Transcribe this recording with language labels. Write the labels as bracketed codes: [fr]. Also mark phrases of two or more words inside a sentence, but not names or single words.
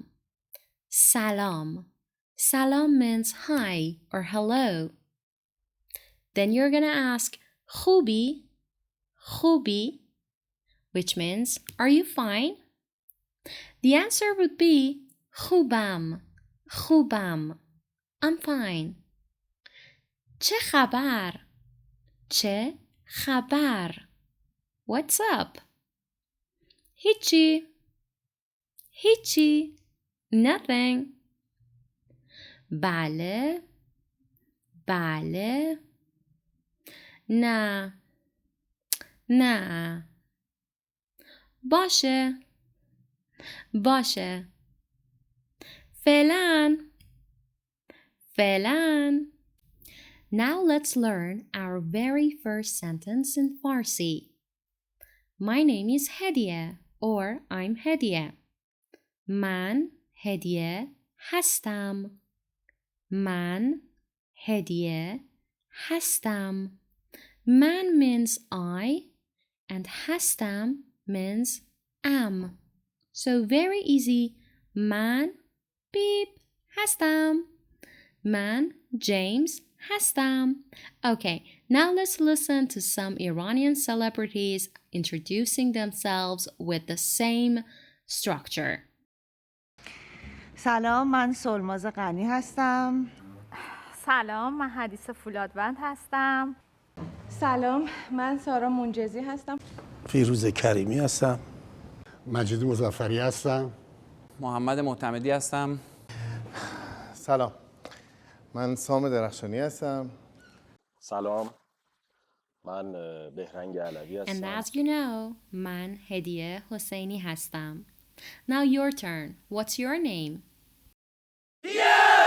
[en] Salam. Salam means hi or hello. Then you're gonna ask [fa] خوبی خوبی, [en] which means are you fine? The answer would be [fa] خوبم خوبم [en] I'm fine. [fa] چه خبر چه خبر [en] What's up? [fa] هیچی هیچی Nothing. بله بله نه نه باشه باشه فعلا فعلا [en] Now let's learn our very first sentence in Farsi. My name is Hadia or I'm Hadia. [fa] من هدیه هستم. من هدیه هستم. [en] من means I and هستم means am. So very easy. [fa] من beep هستم. من James هستم. [en] Okay, now let's listen to some Iranian celebrities introducing themselves with the same structure. [fa] سلام من سلماز غنی هستم. سلام من حدیث فولادوند هستم. سلام من سارا منجزی هستم. فیروز کریمی هستم. مجید مظفری هستم. محمد معتمدی هستم. سلام من سام درخشانی هستم. سلام من بهرنگ علوی هستم. [en] And as you know, [fa] من هدیه حسینی هستم. [en] Now your turn. What's your name? Yeah!